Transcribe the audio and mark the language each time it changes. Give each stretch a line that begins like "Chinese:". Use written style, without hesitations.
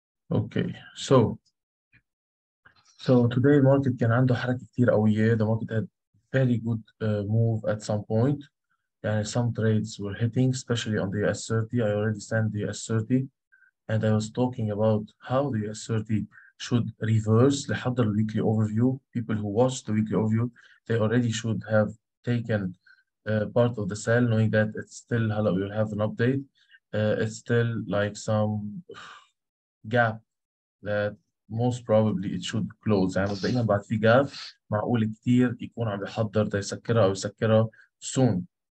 English: Okay, so today market
Arabic: كان عنده حركة كتير قوية.
English: The market had very good move at some point. يعني some trades were hitting, especially on the US30. I already sent the US30, and I was talking about how the US30 should reverse. لحضر the weekly overview. People who watched the weekly overview, they already should have taken part of the sell, knowing that it's still, we will have an update. It's still like some gap that most probably it should close.
Arabic: يعني مبدئيا بعد في جاب معقول كتير يكون عم يحضر يسكرها أو يسكرها soon.